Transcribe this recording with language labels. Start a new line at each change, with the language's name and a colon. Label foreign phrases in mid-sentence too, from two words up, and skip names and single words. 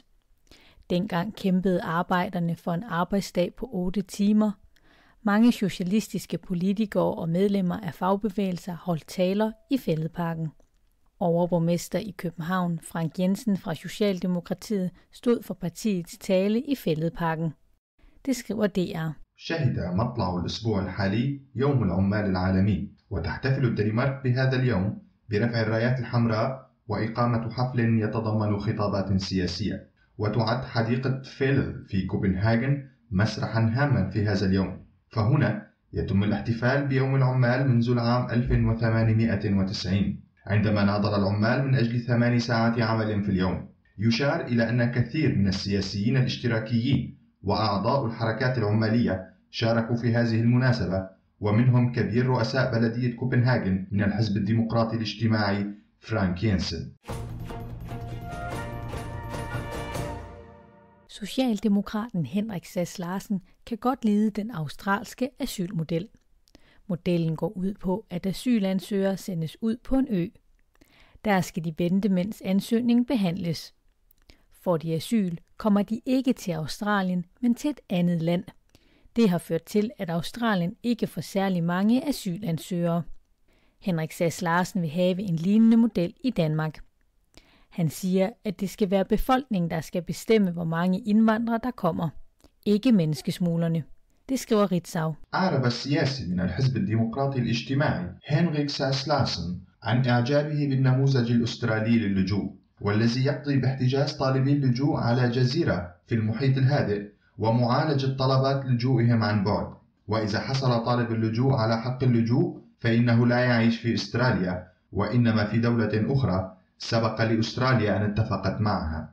Danish: Dengang kæmpede arbejderne for en arbejdsdag på 8 timer. Mange socialistiske politikere og medlemmer af fagbevægelser holdt taler i Fælledparken. Overborgmester i København, Frank Jensen fra Socialdemokratiet, stod for partiets tale i Fælledparken. Det skriver DR.
Arabic: شهد مطلع الأسبوع الحالي يوم العمال العالمي، وتحتفل الدنمارك بهذا اليوم برفع الرايات الحمراء وإقامة حفل يتضمن خطابات سياسية، وتعد حديقة فيل في كوبنهاجن مسرحا هاما في هذا اليوم، فهنا يتم الاحتفال بيوم العمال منذ العام 1890 عندما ناضل العمال من أجل 8 ساعات عمل في اليوم. يشار إلى أن كثير من السياسيين الاشتراكيين وأعضاء الحركات العمالية شاركوا في هذه المناسبة، ومنهم كبير رؤساء بلدية كوبنهاجن من الحزب الديمقراطي الاجتماعي فرانك ينسن.
Danish: Socialdemokraten Henrik Sass Larsen kan godt lide den australske asylmodel. Modellen går ud på, at asylansøgere sendes ud på en ø. Der skal de vente, mens ansøgningen behandles. Får de asyl, kommer de ikke til Australien, men til et andet land. Det har ført til, at Australien ikke får særlig mange asylansøgere. Henrik Sass Larsen vil have en lignende model i Danmark. Han siger, at det skal være befolkningen, der skal bestemme, hvor mange indvandrere der kommer. Ikke menneskesmuglerne. Det skriver Ritzau.
Arabic: أعرب السياسي من الحزب الديمقراطي الاجتماعي هنريك ساس لارسن عن إعجابه بالنموذج الأسترالي للجوء، والذي يقضي باحتجاز طالبي اللجوء على جزيرة في المحيط الهادئ ومعالجة طلبات لجوئهم عن بعد. وإذا حصل طالب اللجوء على حق اللجوء فإنه لا يعيش في أستراليا وإنما في دولة أخرى سبق لأستراليا أن اتفقت معها.